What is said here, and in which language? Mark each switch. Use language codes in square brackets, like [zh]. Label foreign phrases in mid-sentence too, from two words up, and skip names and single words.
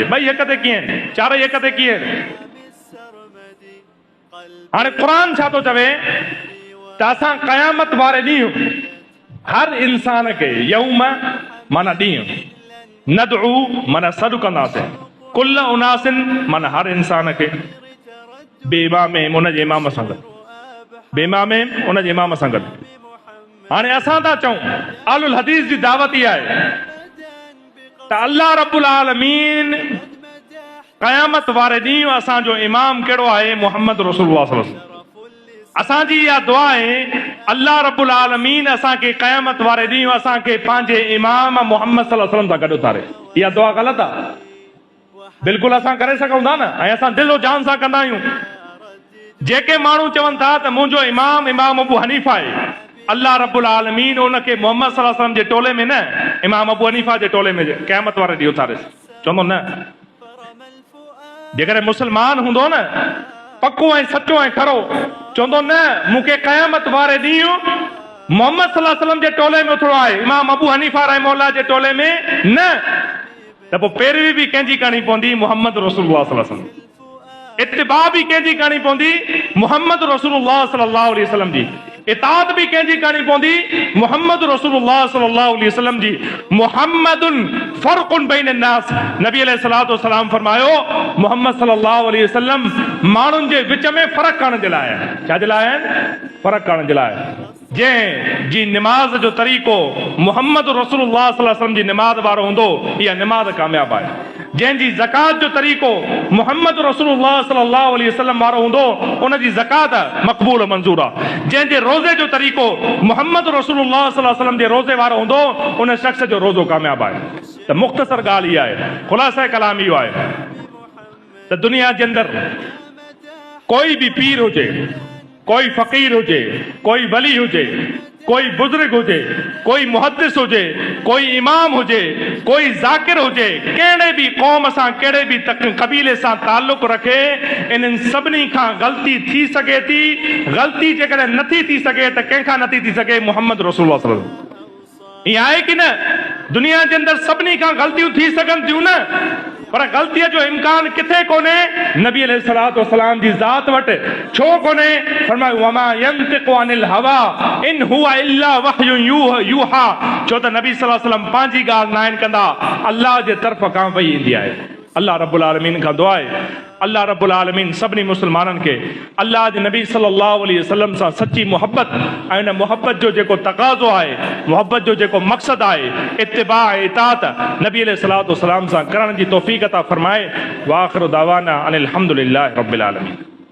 [sd] ॿई हक़ ते कीअं, चारई हक़ ते कीअं? हाणे क़ुर छा थो चवे त असां क़यामत वारे ॾींहुं हर इंसान खे, यौम माना ॾींहुं, नदउ माना सॾु कंदासीं, [ar] كل أناس [sd] माना हर इंसान खे, बेइमामिहिम उनजे इमाम सां गॾु, बेइमामिहिम उनजे इमाम सां गॾु। हाणे असां था चऊं [ar] أهل الحديث [sd] जी दावत इहा आहे त [ar] الله رب العالمين [sd] क़यामत वारे ॾींहुं असांजो इमाम कहिड़ो आहे? [ar] محمد رسول الله صلى الله عليه وسلم. [sd] असांजी इहा दुआ आहे [ar] الله رب العالمين [sd] असांखे क़यामत वारे ॾींहुं असांखे पंहिंजे इमाम मुहम्मद [ar] صلى الله عليه وسلم [sd] सां गॾु उथारे। इहा दुआ ग़लति आहे? बिल्कुलु असां करे सघूं था न, ऐं असां दिलो जान सां कंदा आहियूं। जेके माण्हू चवनि था त मुंहिंजो इमाम इमाम अबू हनीफा आहे, [ar] الله رب العالمين [sd] उनखे मुहम्मद [ar] صلى الله عليه وسلم [sd] जे टोले में न, इमाम अबू हनीफा जे टोले में क़यामत वारे ॾींहुं उथारे। चवंदो न, जेकॾहिं मुस्लमान हूंदो न पको ऐं सचो ऐं खरो, चवंदो न मूंखे क़यामत वारे ॾींहुं मुहम्मद [ar] صلى الله عليه وسلم [sd] जे टोले में उथिणो आहे, इमाम अबू हनीफा रहमहुल्लाह जे टोले में न, त पोइ पैरवी बि कंहिंजी करणी पवंदी? [ar] محمد رسول الله صلى الله عليه وسلم. [sd] इत्तिबा भी कंहिंजी करणी पवंदी? [ar] محمد رسول الله صلى الله عليه وسلم जी। [sd] इताअत भी कंहिंजी करणी पवंदी? [ar] محمد رسول الله صلى الله عليه وسلم जी। محمد فرق بين الناس, [sd] नबी [ar] عليه الصلاة والسلام [sd] फरमायो मुहम्मद [ar] صلى الله عليه وسلم [sd] माण्हुनि जे विच में फ़र्क़ु करण जे लाइ आहे। छा जे लाइ आहे? फ़र्क़ु करण जे लाइ। जंहिं जी निमाज़ जो तरीक़ो मुहम्मद [ar] رسول الله صلى الله عليه وسلم [sd] जी निमाज़ वारो हूंदो, इहा निमाज़ कामयाब आहे। जंहिंजी ज़कात जो तरीक़ो मुहम्मद [ar] رسول الله صلى الله عليه وسلم [sd] वारो हूंदो, उनजी ज़कात मक़बूल मंज़ूर आहे। जंहिंजे रोज़े जो तरीक़ो मुहम्मद [ar] رسول الله صلى الله عليه وسلم [sd] जे रोज़े वारो हूंदो, उन शख़्स जो रोज़ो कामयाब आहे। त मुख़्तसर ॻाल्हि इहा आहे, ख़ुलासा कलाम इहो आहे त दुनिया जे अंदरि कोई भी पीर हुजे, कोई फ़क़ीर हुजे, कोई वली हुजे, कोई बुजुर्ग हुजे, कोई मुहद्दिस हुजे, कोई इमाम हुजे, कोई ज़ाकिर हुजे, कहिड़े भी क़ौम सां कहिड़े भी क़बीले सां ताल्लुक़ रखे, इन्हनि सभिनी खां ग़लती थी सघे थी। ग़लती जेकॾहिं नथी थी सघे त कंहिंखां नथी थी सघे? [ar] محمد رسول الله صلى الله عليه وسلم. [sd] ईअं आहे कि न? दुनिया जे अंदरि सभिनी खां ग़लतियूं थी सघनि थियूं न, पर ग़लतीअ जो इम्कान किथे कोन्हे? नबी [ar] عليه الصلاة والسلام [sd] जी ज़ात वटि छो कोन्हे? [ar] फरमायो وما ينطق عن الهوى إن هو إلا وحي يوحى. [sd] छो त नबी [ar] صلى الله عليه وسلم [sd] पंहिंजी ॻाल्हि न आहिनि कंदा, अल्लाह जे तरफ़ खां वही ईंदी आहे। [ar] الله رب العالمين [sd] खां दुआ आहे [ar] الله رب العالمين [sd] सभिनी मुस्लमाननि खे अल्लाह जे नबी [ar] صلى الله عليه وسلم [sd] सां सच्ची मोहब्बत ऐं उन मोहब्बत जो जेको तक़ाज़ो आहे, मोहब्बत जो जेको मक़सदु आहे, इत्तिबा इताअत नबी [ar] عليه الصلاة والسلام [sd] सां करण जी तौफ़ीक़ अता फ़रमाए। [ar] وآخر دعوانا أن الحمد لله رب العالمين.